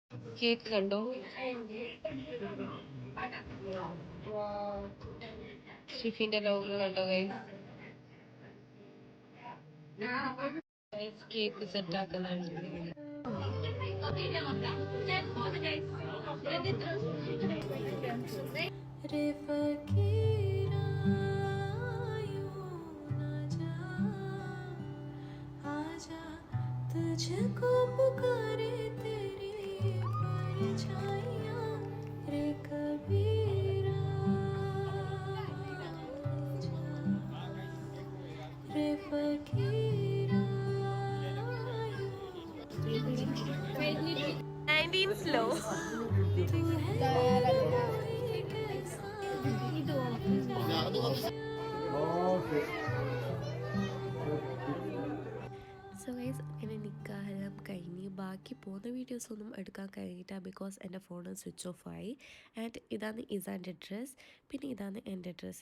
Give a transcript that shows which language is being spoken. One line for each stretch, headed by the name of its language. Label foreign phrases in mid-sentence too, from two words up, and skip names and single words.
Malayalam: കേക്ക് കണ്ടോ? ഷിഫിന്റെ ലോഗോ കണ്ടോ ഗൈസ്? കേക്ക് സെറ്റ് ആക്കുന്നുണ്ട്.
Hindi: रे फकीरा यूं न जा, आजा तुझको पुकारे तेरी परछाइयाँ, रे कबीरा जा, रे फकीरा यूं
English: 19 slow.
Hindi: तू है कोई कैसा
English: So guys,
Malayalam: അങ്ങനെ നിക്കാഹെല്ലാം കഴിഞ്ഞ് ബാക്കി പോകുന്ന വീഡിയോസ് ഒന്നും എടുക്കാൻ കഴിഞ്ഞില്ല ബിക്കോസ് എൻ്റെ ഫോൺ
English: switch off
Malayalam: ആയി. ആൻഡ് ഇതാണ് ഇസാൻ്റെ ഡ്രസ്സ്, പിന്നെ ഇതാണ് എൻ്റെ ഡ്രസ്സ്.